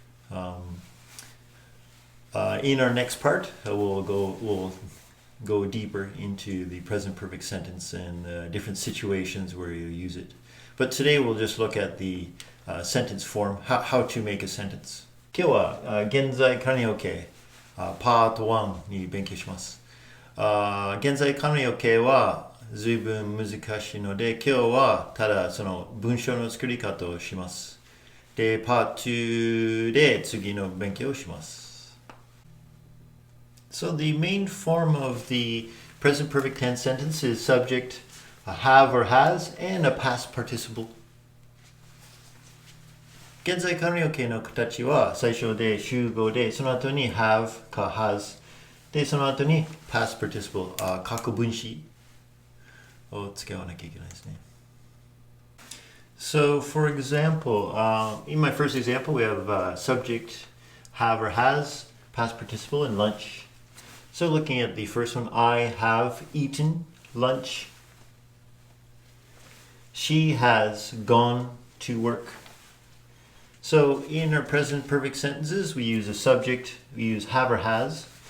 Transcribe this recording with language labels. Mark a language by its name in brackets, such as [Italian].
[English] In our next part, we'll go deeper into the present perfect sentence and different situations where you use it. But today we'll just look at the sentence form, how to make a sentence. [Japanese] 今日は現在完了形パート1に勉強します。現在完了形は随分難しいので、今日はただその文章の作り方をします。で、パート2で次の勉強をします。 [English] So the main form of the present perfect tense sentence is subject, a have or has, and a past participle. [Japanese] 現在完了形の形は最初で集合で、その後に have か has で、その後に past participle 過去分詞を使わなきゃいけないですね。 [English] So for example, in my first example we have subject, have or has, past participle, and lunch. So looking at the first one, I have eaten lunch. She has gone to work. So in our present perfect sentences, we use a subject, we use have or has.